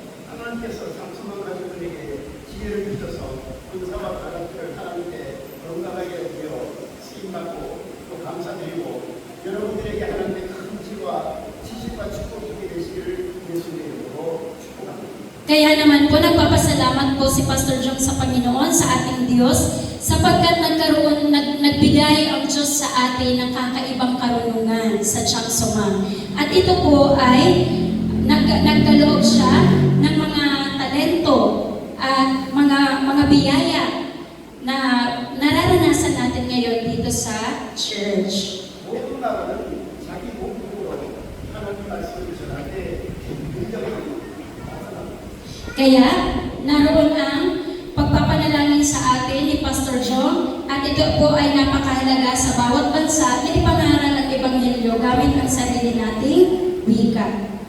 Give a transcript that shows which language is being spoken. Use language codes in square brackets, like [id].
[ko] 하나님께서 장수만 가족들에게 지혜를 주셔서 군사와 가족들을 하나님께 건강하게 되어 쓰임받고 또 감사드리고 여러분들에게 하나님의 큰 지혜와 지식과 축복이 되시기를 예수님의 이름으로 축복합니다. [tl] Kaya naman po nagpapasalamat po si Pastor Jong sa Panginoon, sa ating Diyos, sapagkat nagbigay ang Diyos sa atin ng kakaibang karunungan sa Changsomang. At ito po ay nagkaloob siya ng mga talento at mga biyaya na nararanasan natin ngayon dito sa church. [ko] 모든 나라는 자기 몸으로 하나님 말씀을 전할 때 굉장히 [tl] Kaya naroon ang pagpapanalangin sa atin ni Pastor John at ito po ay napakahalaga sa bawat bansa na ipangaral ang Ebanghelyo gamit ang sarili nating wika.